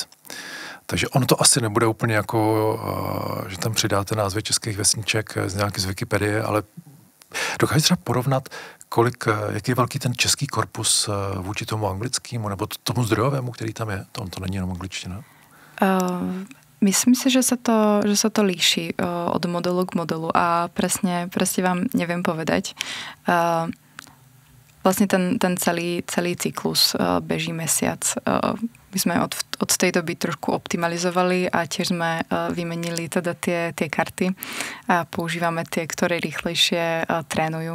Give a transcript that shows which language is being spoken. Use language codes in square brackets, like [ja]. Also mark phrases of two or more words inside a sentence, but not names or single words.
[cs] Takže ono to asi nebude úplně jako, že tam přidáte názvy českých vesniček z nějaký z Wikipedie, ale dokážete třeba porovnat, jaký je velký ten český korpus vůči tomu anglickému, nebo tomu zdrojovému, který tam je? To není jenom angličtina. [sk] Myslím si, že sa to líši od modelu k modelu a presne vám neviem povedať. Vlastne ten celý cyklus beží mesiac. My sme od tej doby trošku optimalizovali a tiež sme vymenili teda tie karty a používame tie, ktoré rýchlejšie trénujú.